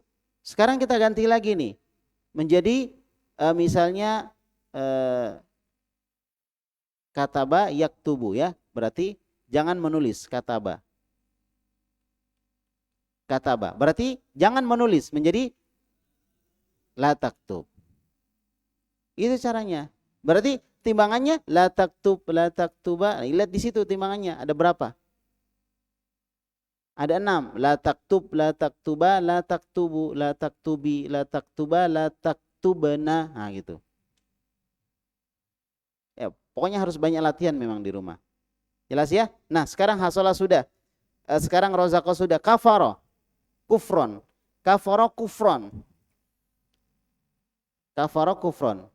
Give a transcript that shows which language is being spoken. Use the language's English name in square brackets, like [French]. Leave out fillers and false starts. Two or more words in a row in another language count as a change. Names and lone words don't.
[Indonesian] Sekarang kita ganti lagi nih. Menjadi misalnya [Arabic] كتب يكتب [Indonesian] ya. Berarti jangan menulis kataba. Berarti jangan menulis, menjadi [Arabic] لا تكتب. [Indonesian] Itu caranya. Berarti timbangannya [Arabic] لا تكتب، لا تكتبا. [Indonesian] Lihat di situ timbangannya ada berapa? Ada 6. [Arabic] لا تكتب، لا تكتبا، لا تكتبوا، لا تكتبي، لا تكتبا، لا تكتبن. [Indonesian] Nah gitu. Ya, pokoknya harus banyak latihan memang di rumah. Jelas ya? Nah, sekarang hasolah sudah. Sekarang rozaqo sudah. [Arabic] كفر، كفرا. كفر، كفرا. كفر، كفرا.